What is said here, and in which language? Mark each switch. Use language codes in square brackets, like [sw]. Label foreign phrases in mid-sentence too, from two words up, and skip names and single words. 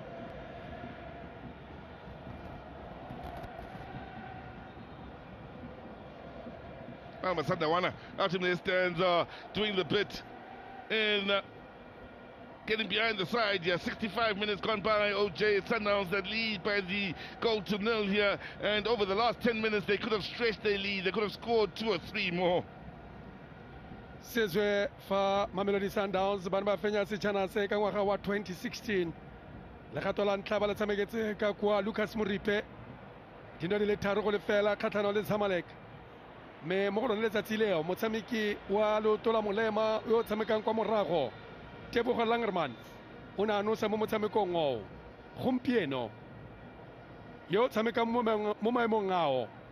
[en] Masadawana out in the stands doing the bit in getting behind the side. Yeah, 65 minutes gone by. OJ Sundowns that lead by the goal to nil here, and over the last 10 minutes they could have stretched their lead. They could have scored 2 or 3 more. [tn] Sezwe fa Mamelodi Sundowns bana ba fenya setšhana se ka ngwaga wa 2016 legato la ntlha ba le tshameketse ka kwa Lucas Moripe dino di le tharo go lefela kgatlhanong le Zamalek. Me mo go lone letsatsi leo motshameki wa lotola molema yo tshamekang kwa morago Tebogo Langerman o ne a nosa mo motshamekong o gompieno yo tshamekang mo maemong ao